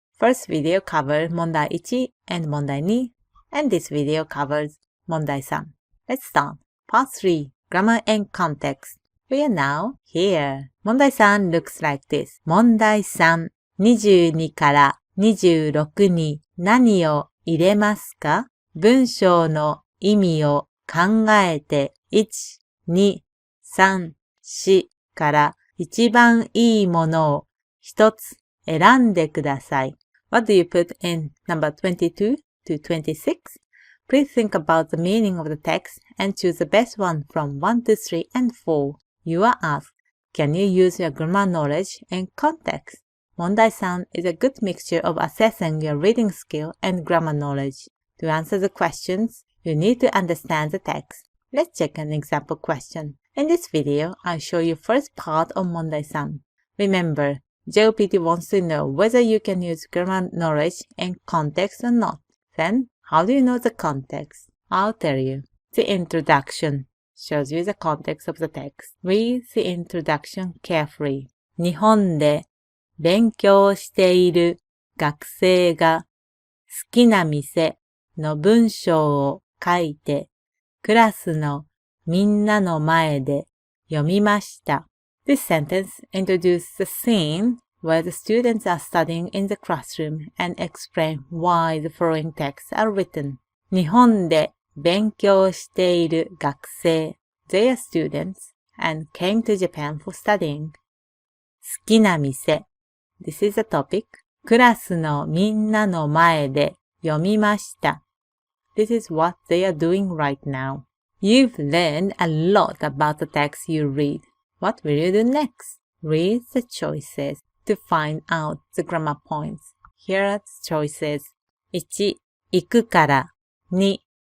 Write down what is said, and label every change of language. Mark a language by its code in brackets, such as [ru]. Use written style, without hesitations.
[en] First video covered 問題1 and 問題2, and this video covers 問題3. Let's start. Part 3 Grammar and Context. We are now here. 問題3 looks like this. [ja] 問題3、22から26に何を入れますか？文章の意味を考えて1、2、3、4から一番いいものを一つ選んでください。 [en] What do you put in number 22 to 26? Please think about the meaning of the text and choose the best one from 1 to 3 and 4. You are asked, can you use your grammar knowledge and context? 問題3 is a good mixture of assessing your reading skill and grammar knowledge. To answer the questions, you need to understand the text. Let's check an example question. In this video, I'll show you first part of 問題3. Remember, JLPT wants to know whether you can use grammar knowledge and context or not. Then, how do you know the context? I'll tell you. The introduction shows you the context of the text. Read the introduction carefully. [ja] 日本で勉強している学生が好きな店の文章を書いてクラスのみんなの前で読みました。 [en] This sentence introduces the scene where the students are studying in the classroom and explain why the following texts are written. [ja] 日本で勉強している学生 [en] They are students and came to Japan for studying. [ja] 好きな店 [en] This is the topic. [ja] クラスのみんなの前で読みました。 [en] This is what they are doing right now. You've learned a lot about the text you read. What will you do next? Read the choices to find out the grammar points. Here are the choices. 1. 行くから 2.